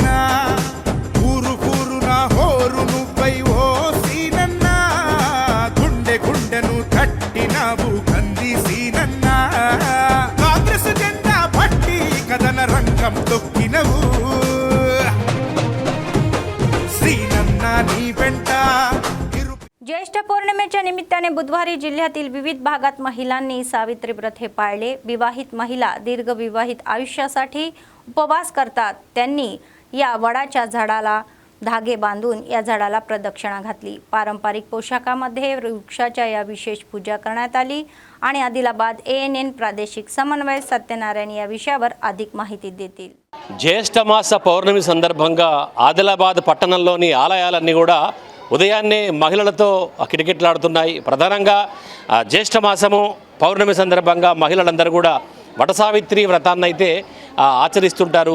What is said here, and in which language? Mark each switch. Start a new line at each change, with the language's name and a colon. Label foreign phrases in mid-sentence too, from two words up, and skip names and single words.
Telugu: ఊరు కూరున హోరు నువ్వై ఓ సీనన్న, గుండె గుండెను తట్టినావు కంది సీనన్న. కాంగ్రెస్ జెండా పట్టి కథన రంగం తొక్కినవు. సీనన్న నీ వెంట
Marathi: ज्येष्ठ पौर्णिमेच्या निमित्ताने बुधवारी जिल्ह्यातील विविध भागात महिलांनी सावित्री व्रत हे पाळले. विवाहित महिला दीर्घ विवाहित आयुष्यासाठी उपवास करतात. त्यांनी या वडाच्या झाडाला धागे बांधून या झाडाला प्रदक्षिणा घातली. पारंपरिक पोशाखामध्ये वृक्षाच्या या विशेष पूजा करण्यात आली आणि आदिलाबाद ANN प्रादेशिक समन्वय सत्यनारायण या विषयावर अधिक माहिती देतील.
Telugu: జ్యేష్ఠమాస పౌర్ణమి సందర్భంగా ఆదిలాబాద్ పట్టణంలోని ఆలయాలన్నీ కూడా ఉదయాన్నే మహిళలతో కిటకిటలాడుతున్నాయి. ప్రధానంగా జ్యేష్ఠమాసము పౌర్ణమి సందర్భంగా మహిళలందరూ కూడా వటసావిత్రి వ్రతాన్ని అయితే ఆచరిస్తుంటారు.